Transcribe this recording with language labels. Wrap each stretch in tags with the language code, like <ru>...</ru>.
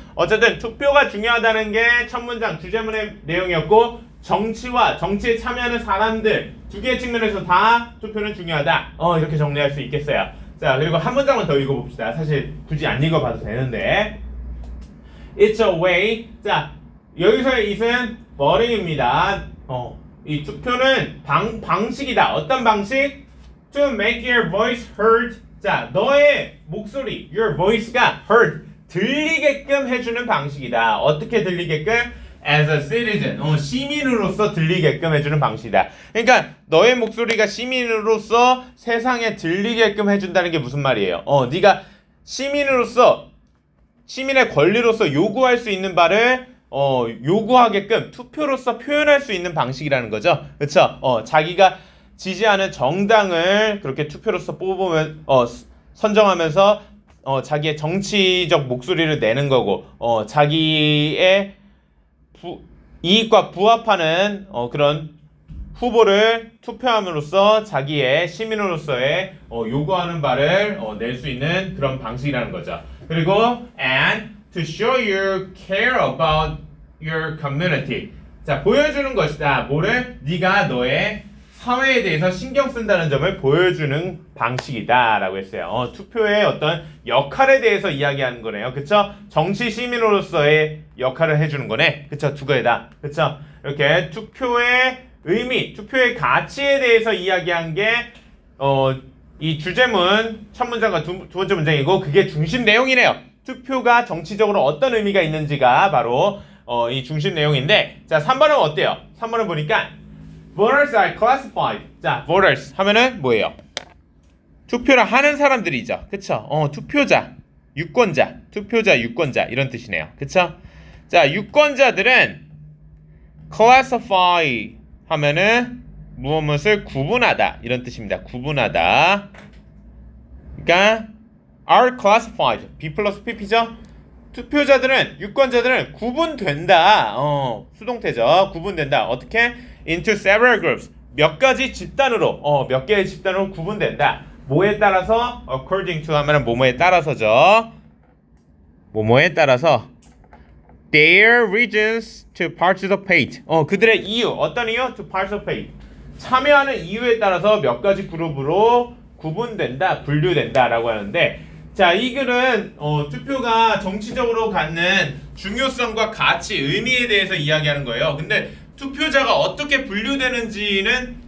<ko>어쨌든 투표가 중요하다는 게 첫 문장 주제문의 내용이었고 정치와 정치에 참여하는 사람들 두 개의 측면에서 다 투표는 중요하다. 이렇게 정리할 수 있겠어요. 자, 그리고 한 문장만 더 읽어봅시다. 사실 굳이 안 읽어봐도 되는데</ko> <en>It's a way.</en> <ko>자, 여기서의 it은 voting입니다. 이 투표는 방식이다. 어떤 방식?</ko> <en>To make your voice heard.</en> <ko>자, 너의 목소리,</ko> <en>your voice</en> <ko>가 heard, 들리게끔 해주는 방식이다. 어떻게 들리게끔?</ko> <en>As a citizen,</en> <ko>시민으로서 들리게끔 해주는 방식이다. 그러니까 너의 목소리가 시민으로서 세상에 들리게끔 해준다는 게 무슨 말이에요? 네가 시민으로서 시민의 권리로서 요구할 수 있는 바를 요구하게끔 투표로서 표현할 수 있는 방식이라는 거죠. 그렇죠? 자기가 지지하는 정당을 그렇게 투표로서 뽑으면 선정하면서 자기의 정치적 목소리를 내는 거고 자기의 이익과 부합하는 그런 후보를 투표함으로써 자기의 시민으로서의 요구하는 바를 낼 수 있는 그런 방식이라는 거죠. 그리고</ko> <en>and to show you care about your community.</en> <ko>자, 보여주는 것이다. 뭐를? 네가 너의 사회에 대해서 신경 쓴다는 점을 보여주는 방식이다 라고 했어요. 투표의 어떤 역할에 대해서 이야기하는 거네요. 그쵸? 정치 시민으로서의 역할을 해주는 거네. 그쵸? 두 개다. 그쵸? 이렇게 투표의 의미, 투표의 가치에 대해서 이야기한 게 이 주제문 첫 문장과 두 번째 문장이고 그게 중심 내용이네요. 투표가 정치적으로 어떤 의미가 있는지가 바로 이 중심 내용인데 자, 3번은 어때요? 3번은 보니까</ko> <en>Voters are classified.</en> <ko>자, voters 하면은 뭐예요? 투표를 하는 사람들이죠. 그쵸? 투표자, 유권자, 투표자, 유권자 이런 뜻이네요. 그쵸? 자, 유권자들은 classify 하면은 무엇을 구분하다 이런 뜻입니다. 구분하다. 그러니까</ko> <en>are classified.</en> <ko>B 플러스 PP죠? 투표자들은 유권자들은 구분된다. 수동태죠. 구분된다. 어떻게?</ko> <en>Into several groups.</en> <ko>몇 가지 집단으로 몇 개의 집단으로 구분된다. 뭐에 따라서?</ko> <en>According to</en> <ko>하면은 뭐뭐에 따라서죠. 뭐뭐에 따라서</ko> <en>their reasons to participate.</en> <ko>그들의 이유. 어떤 이유?</ko> <en>To participate.</en> <ko>참여하는 이유에 따라서 몇 가지 그룹으로 구분된다, 분류된다라고 하는데 자, 이 글은 투표가 정치적으로 갖는 중요성과 가치, 의미에 대해서 이야기하는 거예요. 근데 투표자가 어떻게 분류되는지는</ko>